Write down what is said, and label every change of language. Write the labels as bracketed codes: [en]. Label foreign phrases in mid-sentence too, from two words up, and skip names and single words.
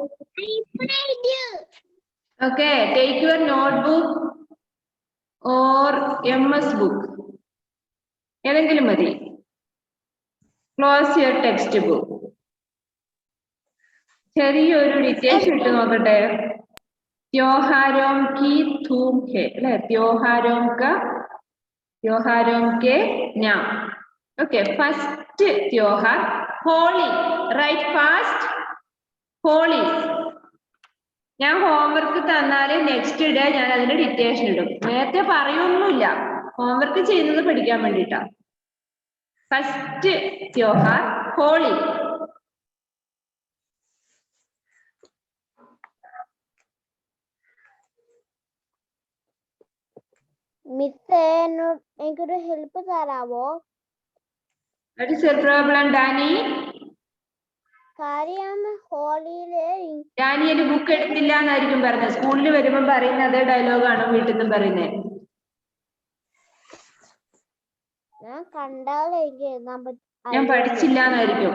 [en] okay, take your notebook or MS book, [ml] ഏതെങ്കിലും മതി. [en] close your textbook. [ml] ചെറിയൊരു ഡിറ്റേഷൻ ഇട്ട് നോക്കട്ടെ. [hi] त्योहारों की धूम है अല്ലെ, त्योहारों के नाम. [en] okay, first [hi] त्योहार होली. [en] write fast Holi. [ml] ഞാൻ ഹോംവർക്ക് തന്നാല് [en] next day [ml] ഞാൻ അതിന്റെ ഡിറ്റേഷൻ ഇടും. നേരത്തെ പറയൊന്നുമില്ല, ഹോംവർക്ക് ചെയ്യുന്നത് പഠിക്കാൻ വേണ്ടിട്ടാ. ഫസ്റ്റ് त्योहार ഹോളി. എനിക്കൊരു ഹെൽപ്പ് തരാവോ? [en] What is your problem, Danny? [ml] കാര്യം ഹോളിയില് ഡാനിയൽ ബുക്ക് എടുത്തില്ല എന്നായിരിക്കും പറഞ്ഞത്. സ്കൂളിൽ വരുമ്പോ പറയുന്ന അതേ ഡയലോഗാണോ വീട്ടിൽ നിന്നും പറയുന്നത്? ഞാൻ കണ്ടാൽ എനിക്ക് എഴുതാൻ ഞാൻ പഠിച്ചില്ല എന്നായിരിക്കും.